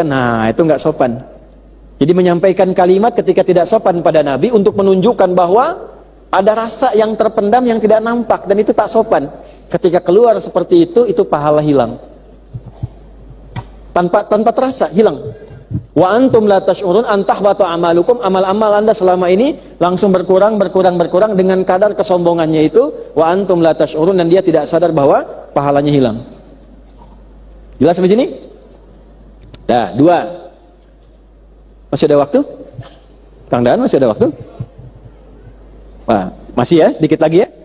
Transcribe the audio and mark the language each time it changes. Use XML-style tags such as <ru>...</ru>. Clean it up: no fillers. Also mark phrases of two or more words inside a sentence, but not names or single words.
<id>Nah, itu nggak sopan. Jadi menyampaikan kalimat ketika tidak sopan pada Nabi untuk menunjukkan bahwa ada rasa yang terpendam yang tidak nampak, dan itu tak sopan. Ketika keluar seperti itu pahala hilang. Tanpa terasa hilang.</id> <ar>وأنتم لا تشعرون أن تحبط أعمالكم,</ar> <id>amal-amal Anda selama ini langsung berkurang dengan kadar kesombongannya itu,</id> <ar>وأنتم لا تشعرون,</ar> <id>dan dia tidak sadar bahwa pahalanya hilang. Jelas sampai sini? Dah, 2. Masih ada waktu? Kang Daan masih ada waktu? Wah, masih ya, sedikit lagi ya.</id>